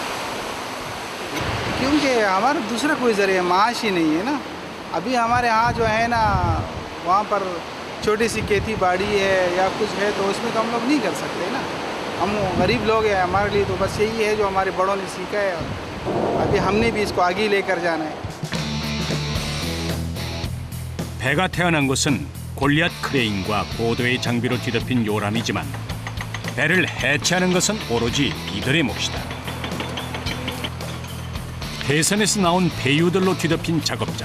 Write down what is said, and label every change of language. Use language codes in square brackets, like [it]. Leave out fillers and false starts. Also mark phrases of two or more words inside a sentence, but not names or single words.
[hi] क्योंकि हमारा दूसरा कोई ज़रिया माश ही नहीं है ना। अभी हमारे यहाँ जो है ना, वहाँ पर छोटी सी खेती बाड़ी है या कुछ है तो उसमें तो हम लोग नहीं कर सकते ना। हम गरीब लोग हैं, हमारे लिए तो बस यही है जो हमारे बड़ों ने सीखा है। अभी हमने भी इसको आगे लेकर जाना है। [ko] 배가 태어난 곳은 골리앗 크레인과 고도의 장비로 뒤덮인 요람이지만 배를 해체하는 것은 오로지 이들의 몫이다. 배선에서 나온 배유들로 뒤덮인 작업장.